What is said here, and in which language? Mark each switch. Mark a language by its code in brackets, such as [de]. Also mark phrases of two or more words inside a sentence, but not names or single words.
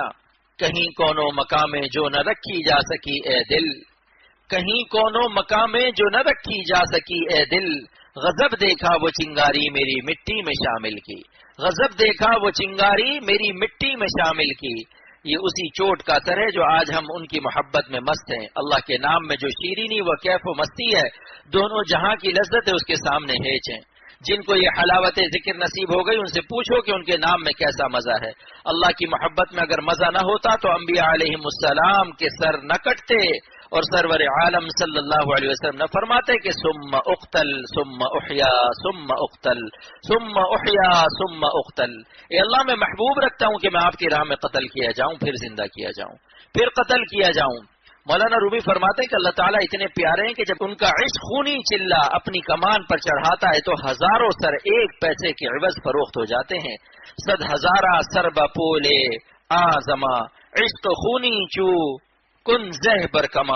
[ur] کہیں کونو مقامے جو نہ رکھی جا سکی اے دل، کہیں کونو مقامے جو نہ رکھی جا سکی اے دل، غضب دیکھا وہ چنگاری میری مٹی میں شامل کی، غضب دیکھا وہ چنگاری میری مٹی میں شامل کی. یہ اسی چوٹ کا اثر ہے جو آج ہم ان کی محبت میں مست ہیں. اللہ کے نام میں جو شیرینی و کیف و مستی ہے، دونوں جہاں کی لذت ہے اس کے سامنے ہیچ ہیں. جن کو یہ حلاوت ذکر نصیب ہو گئی ان سے پوچھو کہ ان کے نام میں کیسا مزہ ہے. اللہ کی محبت میں اگر مزہ نہ ہوتا تو انبیاء علیہم السلام کے سر نہ کٹتے اور سرور عالم صلی اللہ علیہ وسلم نہ فرماتے کہ [ar] ثم اقتل ثم احیا ثم اقتل [ur] ثم احیا ثم اقتل. اے اللہ میں محبوب رکھتا ہوں کہ میں آپ کی راہ میں قتل کیا جاؤں، پھر زندہ کیا جاؤں، پھر قتل کیا جاؤں. مولانا رومی فرماتے ہیں کہ اللہ تعالیٰ اتنے پیارے ہیں کہ جب ان کا عشق خونی چلا اپنی کمان پر چڑھاتا ہے تو ہزاروں سر ایک پیسے کے عوض فروخت ہو جاتے ہیں. [fa] صد ہزارہ سر بپولے آزما عشق خونی چو کن زہ برکما.